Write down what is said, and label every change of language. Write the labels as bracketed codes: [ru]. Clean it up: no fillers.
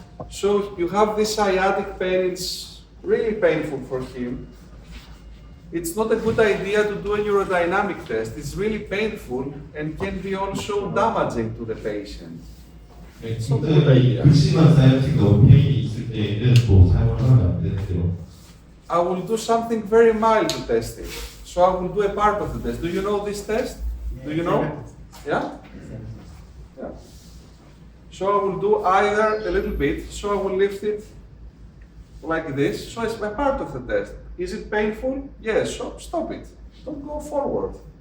[en] So you have this sciatic pain, it's really painful for him. It's not a good idea to do a neurodynamic test. It's really painful and can be also damaging to the patient. [ko] 진짜 이 극심한 사이언틱 너무 페인이 있을 때는 또 사용을 하면 안 되는데요. [en] I will do something very mild to test it. So I will do a part of the test. Do you know this test? Do you know? Yeah? Yeah. So I will do either a little bit, so I will lift it like this. So it's a part of the test. Is it painful? Yes, so stop it. Don't go forward.